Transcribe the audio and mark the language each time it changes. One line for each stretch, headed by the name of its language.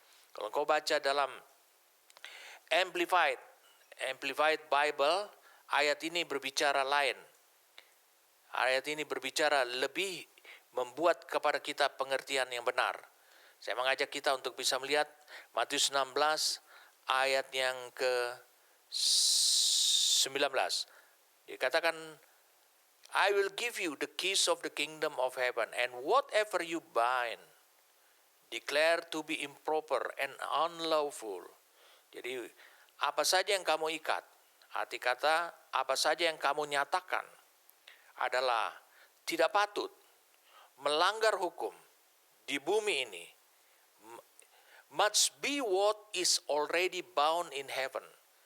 Indonesian: Kalau kau baca dalam Amplified Bible, ayat ini berbicara lain. Ayat ini berbicara lebih membuat kepada kita pengertian yang benar. Saya mengajak kita untuk bisa melihat Matius 16 ayat yang ke-19. Dikatakan,
English: "I will give you the keys of the kingdom of heaven, and whatever you bind, declare to be improper and unlawful."
Indonesian: Jadi, apa saja yang kamu ikat, arti kata apa saja yang kamu nyatakan adalah tidak patut, melanggar hukum di bumi ini,
English: must be what is already bound in heaven.